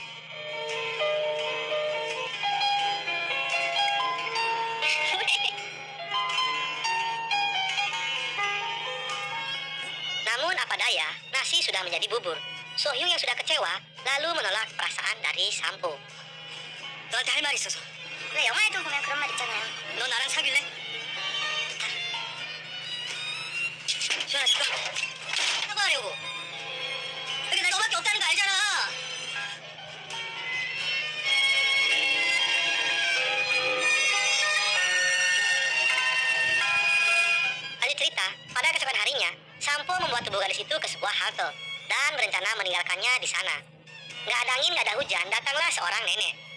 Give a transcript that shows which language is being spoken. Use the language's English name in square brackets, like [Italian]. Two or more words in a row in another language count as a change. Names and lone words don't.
[Indonesian] Namun apa daya, nasi sudah menjadi bubur. So Hyun yang sudah kecewa, lalu menolak perasaan dari Sampo. [Korean] 너한테 할 말 있어서. 왜 영화에도 보면 그런 말 있잖아요. 너 나랑 사귈래? 수연아 잠깐. 사과하려고. 여기 나 너밖에 없다는 거 알잖아. [Indonesian] Lanjut cerita, pada keesokan harinya, Sampo membuat tubuh gadis itu ke sebuah halte dan berencana meninggalkannya di sana. Nggak ada angin, nggak ada hujan, datanglah seorang nenek.